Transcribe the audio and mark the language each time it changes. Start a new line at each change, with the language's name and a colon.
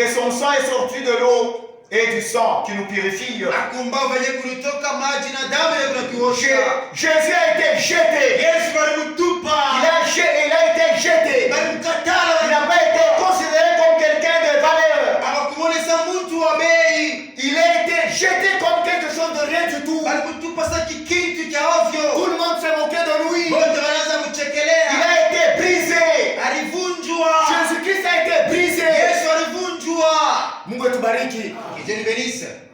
French: de son sang est sorti de l'eau et du sang qui nous purifie.
Swahili: Akumbavu yenye kulitoka maji na damu yenye kunatuosha.
French: Jésus a été jeté.
Swahili: Yesu alimtupa.
French: Il a été jeté.
Swahili: Balimkatala.
French: Il n'a pas été considéré comme quelqu'un de valeur.
Swahili: Abakumwonesa mtu wa bei.
French: Il a été jeté comme quelque chose de rien du tout.
Swahili: Balimtupa sa kikintu cha ovyo.
French: Tout le monde s'est moqué de lui.
Swahili: Wote wanaanza
French: Il
Swahili: kumchekelea.
French: a été brisé.
Swahili: Alivunjwa.
French: Jésus-Christ a été brisé.
Swahili: Yesu alivunjwa. Mungu etubariki. Kijeni Benisa.